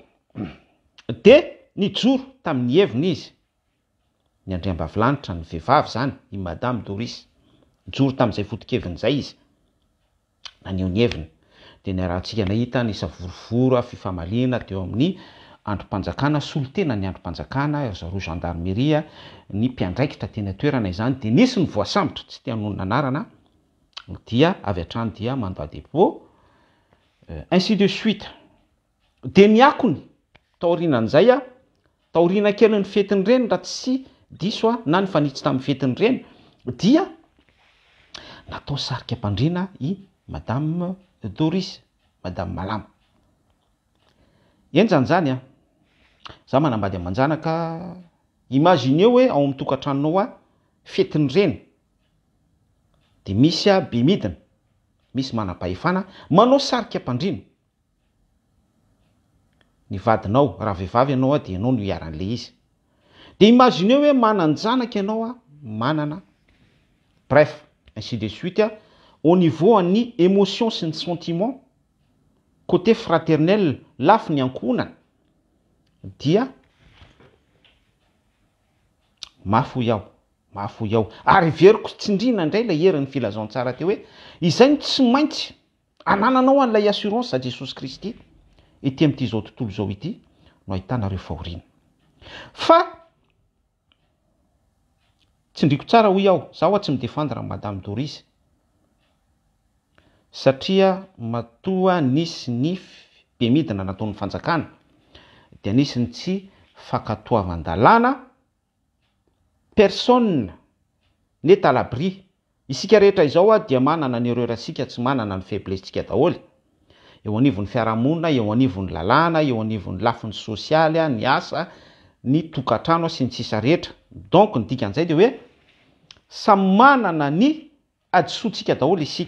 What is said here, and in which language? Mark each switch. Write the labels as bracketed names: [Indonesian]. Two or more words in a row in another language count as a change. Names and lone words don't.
[Malagasy] De nijoro tamin'ny heviny izy, ny andriambavilanitra, ny vehivavy zany, i Madame Doris, nijoro tamin'izay foto-keviny zay izy, naneho ny heviny. De ny rahantsika nahita ny savorovoro fifamaliana teo amin'ny androm-panjakana, solotena ny androm-panjakana, zareo gendarmerie, ny mpiandraikitra teny toerana izany. De nisy ny voasambotra, tsy te hanonona anarana, dia avy hatrany dia [French] mandat de dépôt, ainsi de suite. [Malagasy] De niakony taorinan'izay a, taorina kely ny fetiny reny raha tsy diso a, na ny fanitsy tamin'ny fetiny reny, dia natao sarika am-pandriana i Madame Doris, Madame Malama. Enjany zany a, za manambady amanjanaka, imagineo hoe ao amin'ny tokantranonao a, fetiny reny, de misy a be midina, misy manam-pahefana, manao sarika am-pandriana. Ny vadinao, raha vehivavy ianao a, de ianao no iaran'le izy. De imagineo hoe mananjanaka ianao a, manana, [French] bref, ainsi de suite [Malagasy] a, [French] au niveau [Malagasy] an'ny émotion sy ny sentiment, [French] côté fraternel, [Malagasy] lafy ny ankohonana, dia mafy aho. Ary veriko tsindrina indray ilay herin'ny filazantsara teo hoe izay ny tsy maintsy anananao an'ilay assurance a Jesosy Kristy ety amin'ity zao tontolo zao ity no ahitanareo fahoriana. Fa tsindriko tsara hoy aho, zaho tsy midefendre Madame Doris, satria matoa nisy ny be midina nataon'ny fanjakana, dia nisy ny tsy fankatoavan-dalàna, [French] personne n'est à l'abri. [Malagasy] Isika rehetra izao a dia manana ny erreur-sika, tsy manana ny faiblesse-tsika daholo. Eo anivon'ny fiarahamonina, eo anivon'ny lalàna, eo anivon'ny lafiny sosialy, ny asa, ny tokantrano sy ny sisa rehetra. Donc ny dikan'izay dia hoe samy manana ny adisoantsika daholo isika.